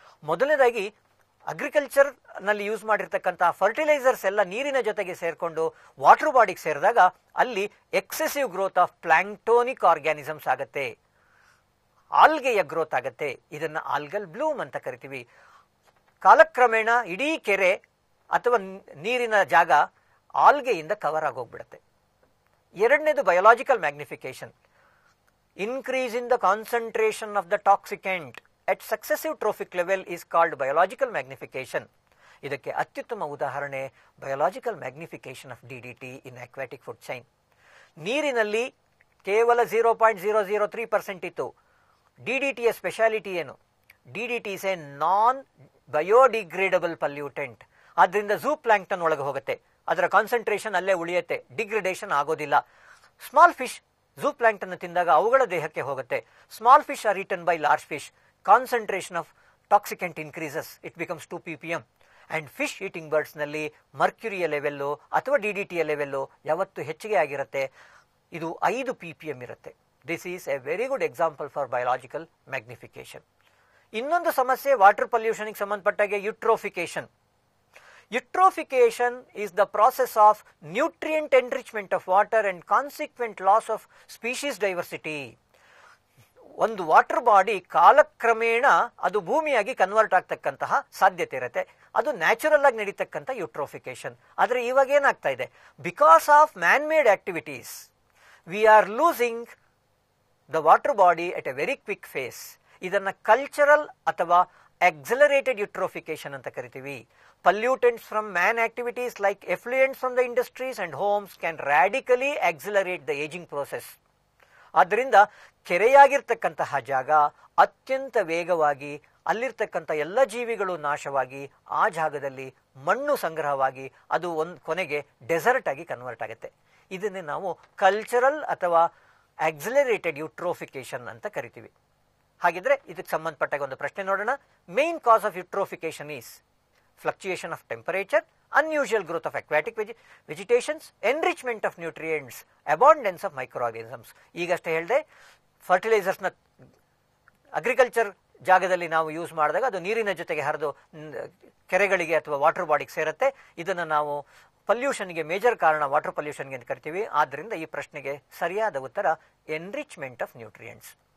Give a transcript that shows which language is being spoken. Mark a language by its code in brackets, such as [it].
[kn] ಮೊದಲನೇದಾಗಿ, ಅಗ್ರಿಕಲ್ಚರ್ ನಲ್ಲಿ ಯೂಸ್ ಮಾಡಿರ್ತಕ್ಕಂಥ ಫರ್ಟಿಲೈಸರ್ಸ್ ಎಲ್ಲ ನೀರಿನ ಜೊತೆಗೆ ಸೇರಿಕೊಂಡು ವಾಟರ್ ಬಾಡಿಗೆ ಸೇರಿದಾಗ ಅಲ್ಲಿ ಎಕ್ಸೆಸಿವ್ ಗ್ರೋತ್ ಆಫ್ ಪ್ಲಾಂಕ್ಟೋನಿಕ್ ಆರ್ಗ್ಯಾನಿಸಮ್ಸ್ ಆಗುತ್ತೆ, ಆಲ್ಗೆಯ ಗ್ರೋತ್ ಆಗುತ್ತೆ. ಇದನ್ನ ಆಲ್ಗಲ್ ಬ್ಲೂಮ್ ಅಂತ ಕರಿತೀವಿ. ಕಾಲಕ್ರಮೇಣ ಇಡೀ ಕೆರೆ ಅಥವಾ ನೀರಿನ ಜಾಗ ಆಲ್ಗೆಯಿಂದ ಕವರ್ ಆಗೋಗ್ಬಿಡುತ್ತೆ. ಎರಡನೇದು biological magnification. [en] Increase in the concentration of the toxicant at successive trophic level is called biological magnification. ಇದಕ್ಕೆ ಅತ್ಯುತ್ತಮ ಉದಾಹರಣೆ biological magnification of DDT in aquatic food chain. [kn] ನೀರಿನಲ್ಲಿ ಕೇವಲ 0.003% ಇತ್ತು. DDTಯ ಸ್ಪೆಷಾಲಿಟಿ ಏನು? [en] DDT is a non biodegradable pollutant. [kn] ಆದ್ದರಿಂದ zoo plankton ಒಳಗೆ ಹೋಗುತ್ತೆ, ಅದರ ಕಾನ್ಸಂಟ್ರೇಷನ್ ಅಲ್ಲೇ ಉಳಿಯುತ್ತೆ, ಡಿಗ್ರೇಡೇಷನ್ ಆಗೋದಿಲ್ಲ. [en] Small fish zooplankton ತಿಂದಾಗ ಅವುಗಳ ದೇಹಕ್ಕೆ ಹೋಗುತ್ತೆ. Small fish are eaten by large fish. Concentration of toxicant increases, it becomes 2 ppm. [kn] And fish eating ಬರ್ಡ್ಸ್ನಲ್ಲಿ ಮರ್ಕ್ಯುರಿಯ level ಅಥವಾ DDTಯ ಲೆವೆಲ್ಲು ಯಾವತ್ತು ಹೆಚ್ಚಿಗೆ ಆಗಿರುತ್ತೆ, ಇದು 5 ppm ಇರುತ್ತೆ. [en] This is a very good example for biological magnification. [kn] ಇನ್ನೊಂದು ಸಮಸ್ಯೆ water ಪೊಲ್ಯೂಷನ್ಗೆ ಸಂಬಂಧಪಟ್ಟಾಗೆ ಯುಟ್ರೋಫಿಕೇಶನ್. [en] Eutrophication is the process of nutrient enrichment of water and consequent loss of species diversity. [kn] ಒಂದು water body ಕಾಲಕ್ರಮೇಣ ಅದು ಭೂಮಿಯಾಗಿ ಕನ್ವರ್ಟ್ ಆಗ್ತಕ್ಕಂತಹ ಸಾಧ್ಯತೆ ಇರುತ್ತೆ. ಅದು ನ್ಯಾಚುರಲ್ ಆಗಿ ನಡೀತಕ್ಕಂಥ ಯುಟ್ರೋಫಿಕೇಶನ್. ಆದರೆ ಇವಾಗ ಏನಾಗ್ತಾ ಇದೆ, [en] Because of man made activities we are losing the water body at a very quick phase. [kn] ಇದನ್ನು ಕಲ್ಚರಲ್ ಅಥವಾ [en] accelerated eutrophication [kn] ಅಂತ ಕರಿತೀವಿ. [en] Pollutants from man activities like effluents from the industries and homes can radically accelerate the aging process. [kn] ಆದ್ದರಿಂದ ಕೆರೆಯಾಗಿರ್ತಕ್ಕಂತಹ ಜಾಗ ಅತ್ಯಂತ ವೇಗವಾಗಿ ಅಲ್ಲಿರ್ತಕ್ಕಂಥ ಎಲ್ಲ ಜೀವಿಗಳು ನಾಶವಾಗಿ ಆ ಜಾಗದಲ್ಲಿ ಮಣ್ಣು ಸಂಗ್ರಹವಾಗಿ ಅದು ಕೊನೆಗೆ ಡೆಸರ್ಟ್ ಆಗಿ ಕನ್ವರ್ಟ್ ಆಗುತ್ತೆ. ಇದನ್ನೇ ನಾವು ಕಲ್ಚರಲ್ ಅಥವಾ ಆಕ್ಸಿಲರೇಟೆಡ್ ಯೂಟ್ರೋಫಿಕೇಶನ್ ಅಂತ ಕರಿತೀವಿ. ಹಾಗಿದ್ರೆ ಇದಕ್ಕೆ ಸಂಬಂಧಪಟ್ಟಾಗ ಒಂದು ಪ್ರಶ್ನೆ ನೋಡೋಣ. [en] Main cause of eutrophication is fluctuation of temperature, unusual growth of aquatic vegetations, enrichment of nutrients, abundance of microorganisms. [kn] ಈಗಷ್ಟೇ ಹೇಳಿದೆ, ಫರ್ಟಿಲೈಸರ್ಸ್ನ ಅಗ್ರಿಕಲ್ಚರ್ ಜಾಗದಲ್ಲಿ ನಾವು ಯೂಸ್ ಮಾಡಿದಾಗ ಅದು ನೀರಿನ ಜೊತೆಗೆ ಹರಿದು ಕೆರೆಗಳಿಗೆ ಅಥವಾ ವಾಟರ್ ಬಾಡಿಗೆ ಸೇರುತ್ತೆ. ಇದನ್ನು ನಾವು ಪಲ್ಯೂಷನ್ಗೆ ಮೇಜರ್ ಕಾರಣ ವಾಟರ್ ಪಲ್ಯೂಷನ್ಗೆ ಅಂತ ಕರಿತೀವಿ. ಆದ್ದರಿಂದ ಈ ಪ್ರಶ್ನೆಗೆ ಸರಿಯಾದ ಉತ್ತರ [en] Enrichment of nutrients.